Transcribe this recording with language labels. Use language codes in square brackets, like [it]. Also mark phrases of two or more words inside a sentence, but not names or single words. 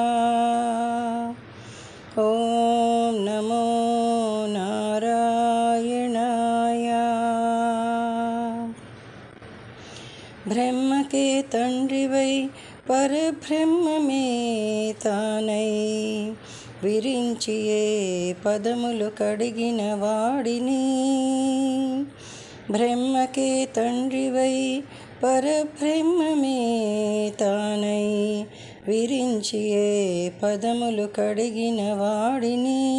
[sa] ॐ नमो नारायणाय। [te] బ్రహ్మకే తండ్రివై పరబ్రహ్మమే తానై విరించియే పదములు కడిగిన వాడిని. బ్రహ్మకే తండ్రివై పరబ్రహ్మమే తానై విరించియే పదములు కడిగిన వాడిని.